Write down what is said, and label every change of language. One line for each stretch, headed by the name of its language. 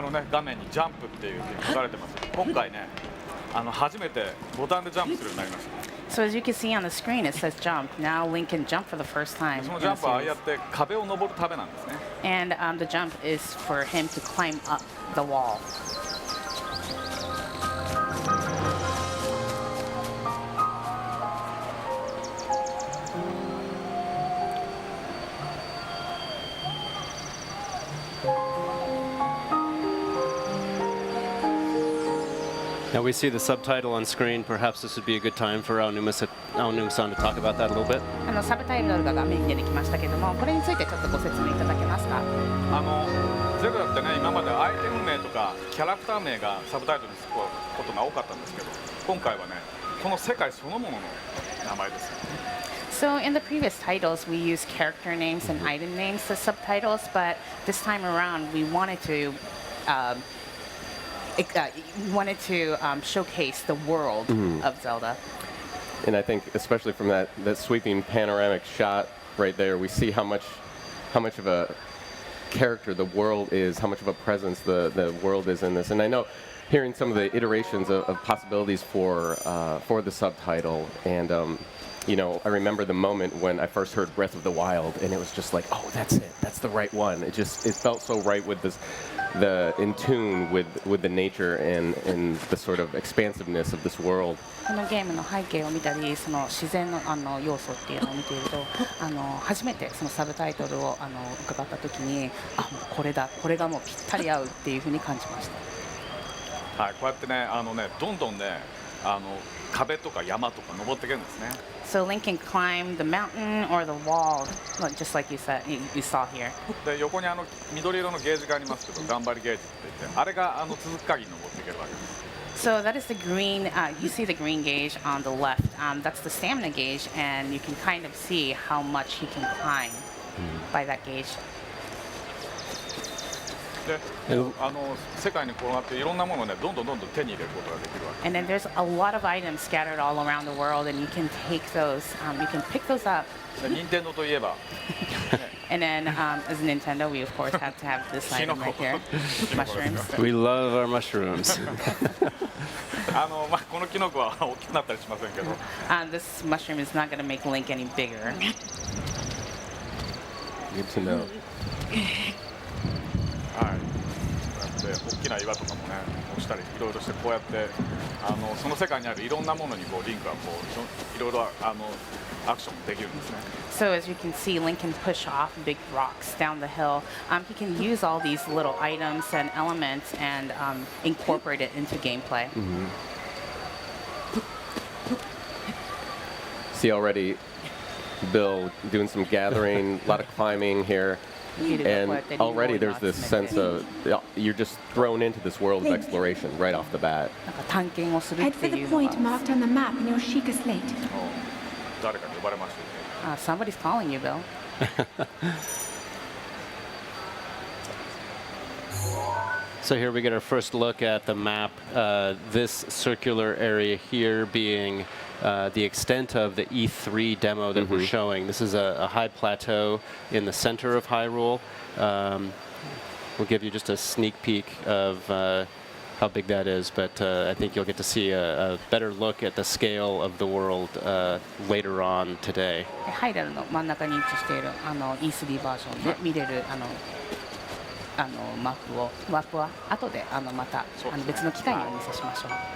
Japanese: 画面にジャンプっていうふうに書かれてます。今回ね、初めてボタンでジャンプするようになりました。
English: So as you can see on the screen, it says jump. Now Link can jump for the first time.
Japanese: そのジャンプはああやって壁を登るためなんですね。
English: And the jump is for him to climb up the wall. Now we see the subtitle on screen. Perhaps this would be a good time for Aonuma-san to talk about that a little bit.
Japanese: サブタイトルが画面に出てきましたけども、これについてちょっとご説明いただけますか。ゼルダってね、今までアイテム名とかキャラクター名がサブタイトルにつくことが多かったんですけど、今回はね、この世界そのものの名前です。
English: So in the previous titles, we used character names and item names as subtitles, but this time around, we wanted to showcase the world of Zelda. And I think, especially from that sweeping panoramic shot right there, we see how much of a character the world is, how much of a presence the world is in this. And I know, hearing some of the iterations of possibilities for the subtitle, and you know, I remember the moment when I first heard Breath of the Wild, and it was just like, oh, that's it, that's the right one. It felt so right with this, in tune with the nature and the sort of expansiveness of this world.
Japanese: このゲームの背景を見たり、その自然の要素っていうのを見ていると、初めてそのサブタイトルを伺った時に、あ、もうこれだ、これがもうぴったり合うっていうふうに感じました。はい、こうやってね、どんどんね、壁とか山とか登っていけるんですね。
English: So Link can climb the mountain or the wall, just like you said, you saw here.
Japanese: で、横に緑色のゲージがありますけど、頑張りゲージって言って、あれが続く限り登っていけるわけです。
English: So that is the green, you see the green gauge on the left. That's the stamina gauge, and you can kind of see how much he can climb by that gauge.
Japanese: で、世界に転がっていろんなものをね、どんどん手に入れることができるわけ。
English: And then there's a lot of items scattered all around the world, and you can take those, you can pick those up.
Japanese: 任天堂といえば。
English: And then, as Nintendo, we of course have to have this item right here, mushrooms. We love our mushrooms.
Japanese: このキノコは大きくなったりしませんけど。
English: This mushroom is not going to make Link any bigger. Good to know.
Japanese: はい。こうやって大きな岩とかもね、押したりいろいろしてこうやってその世界にあるいろんなものにこうリンクがこういろいろアクションできるんですね。
English: So as you can see, Link can push off big rocks down the hill. He can use all these little items and elements and incorporate it into gameplay. See already, Bill doing some gathering, a lot of climbing here. And already there's this sense of you're just thrown into this world of exploration right off the bat. Head for the point marked on the map in your Sheikah slate. Somebody's calling you, Bill. So here we get our first look at the map. This circular area here being the extent of the E3 demo that we're showing. This is a high plateau in the center of Hyrule. We'll give you just a sneak peek of how big that is, but I think you'll get to see a better look at the scale of the world later on today.
Japanese: ハイラルの真ん中に位置しているE3 バージョンで見れるマップは後でまた別の機会にお見せしましょう。